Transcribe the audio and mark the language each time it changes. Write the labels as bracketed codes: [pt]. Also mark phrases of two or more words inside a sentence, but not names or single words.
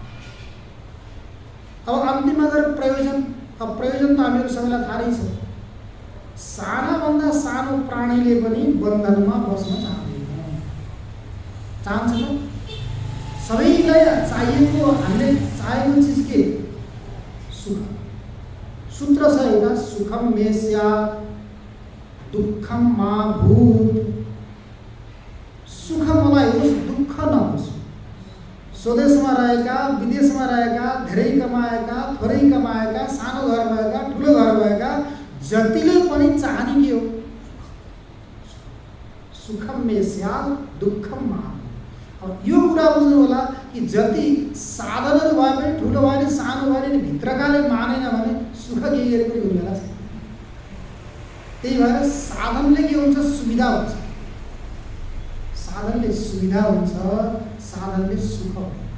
[ne] अब अन्तिममा गएर प्रयोजन। अब प्रयोजन त हामीहरू सबैलाई थाहै छ, सानाभन्दा सानो प्राणीले पनि बन्धनमा बस्न चाहँदैन, चाहन्छ त? सबैलाई चाहिएको, हामीले चाहेको चिज के? सुख। सूत्र छ एउटा, [sa] सुखम मे स्यात् दुःखम मा भूत्। [ne] सुख मलाई होस्, दुःख नहोस्। स्वदेशमा रहेका, विदेशमा रहेका, धेरै कमाएका, थोरै कमाएका, सानो घर भएका, ठुलो घर भएका जतिले पनि चाहने के हो? [sa] सुखम मे स्यात् दुःखम मा भूत्। [ne] अब यो कुरा बुझ्नु होला कि जति साधनहरू भए पनि, ठुलो भए पनि, सानो भए पनि, भित्रकाले मानेन भने सुख केही गरे पनि हुनेला छैन। त्यही भएर साधनले के हुन्छ? सुविधा हुन्छ। साधनले सुविधा हुन्छ, साधनले सुख हुन्छ।